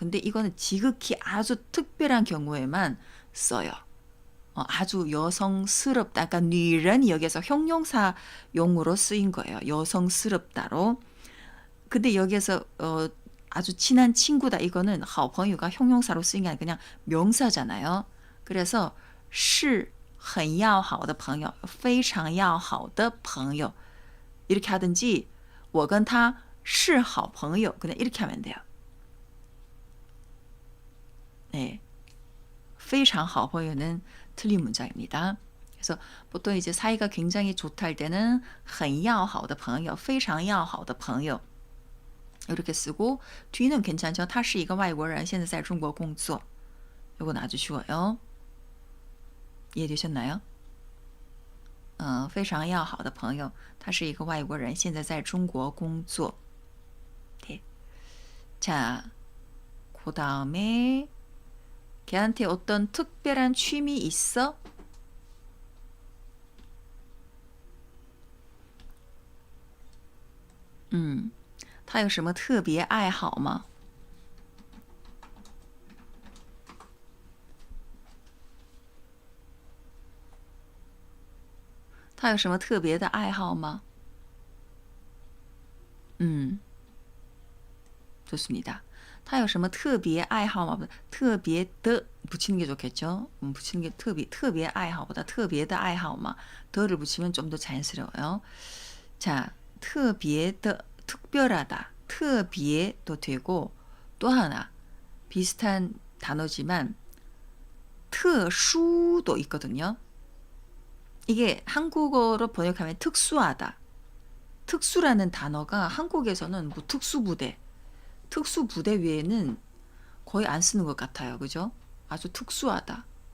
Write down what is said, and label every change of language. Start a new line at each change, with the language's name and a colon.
Korean: 근데 이거는 지극히 아주 특별한 경우에만 써요. 아주 여성스럽다. 그러니까 女人 여기서 형용사용으로 쓰인 거예요. 여성스럽다로. 근데 여기서 아주 친한 친구다. 이거는 好朋友가 형용사로 쓰인 게 아니라 그냥 명사잖아요. 그래서
Chinese: 是很要好的朋友非常要好的朋友
Korean: 이렇게 하든지
Chinese: 我跟他是好朋友
Korean: 그냥 이렇게 하면 돼요. 네, 非常好朋友는 틀린 문장입니다. 그래서 보통 이제 사이가 굉장히 좋다 할 때는
Chinese: 很要好的朋友非常要好的朋友
Korean: 이렇게 쓰고 뒤는 괜찮죠.
Chinese: 他是一个外国人现在在中国工作
Korean: 이건 아주 쉬워요. 이해되셨나요?
Chinese: 非常要好的朋友他是一个外国人现在在中国工作 네.
Korean: 자, 그 다음에 걔한테 어떤 특별한 취미 있어?
Chinese: 他有什么特别爱好吗？他有什么特别的爱好吗？
Korean: 좋습니다.
Chinese: 他有什么特别爱好吗？
Korean: 特别的 붙이는 게 좋겠죠. 붙이는 게特别爱好보다 特别的爱好嘛. 더를 붙이면 좀 더 자연스러워요. 자, 特别的 특별하다. 特别도 되고 또 하나 비슷한 단어지만 特殊도 있거든요. 이게 한국어로 번역하면 특수하다. 특수라는 단어가 한국에서는 뭐 특수부대 외에는 거의 안 쓰는 것 같아요. 그죠? 아주 특수하다.